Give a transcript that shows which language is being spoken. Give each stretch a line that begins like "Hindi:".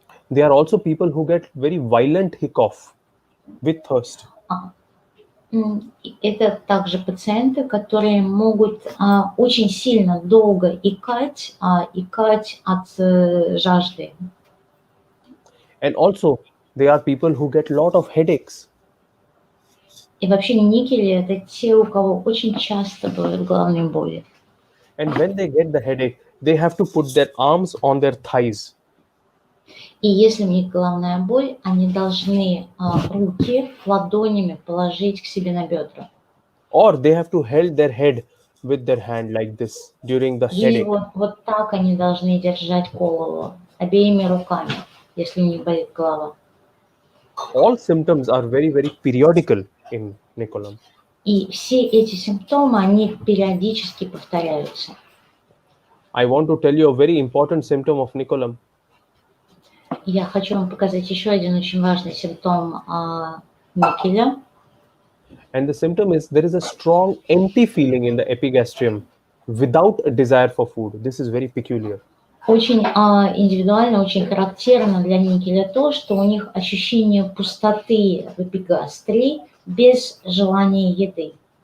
English: They are also people who get very violent hiccough with thirst.
Russian: Это также пациенты, которые могут очень сильно долго икать от жажды.
English: And also, they are people who get lot of headaches.
Russian: И вообще никели – это те, у кого очень часто бывают головные боли.
English: And when they get the headache, they have to put their arms on their thighs.
Russian: И если у них головная боль, они должны руки ладонями положить к себе на бедра.
English: Or they have to hold their head with their hand like this during the
Russian: Или
English: headache.
Russian: вот так они должны держать голову обеими руками, если у них болит голова.
English: All symptoms are very, very periodical in Nicolam.
Russian: И все эти симптомы, они периодически повторяются.
English: I want to tell you a very important symptom of Nicolam.
Russian: Я хочу вам показать еще один очень важный симптом никеля.
English: And the symptom is there is a strong empty feeling in the epigastrium without a desire for food. This is very peculiar.
Russian: Очень индивидуально, очень характерно для никеля то, что у них ощущение пустоты в эпигастрии без желания еды.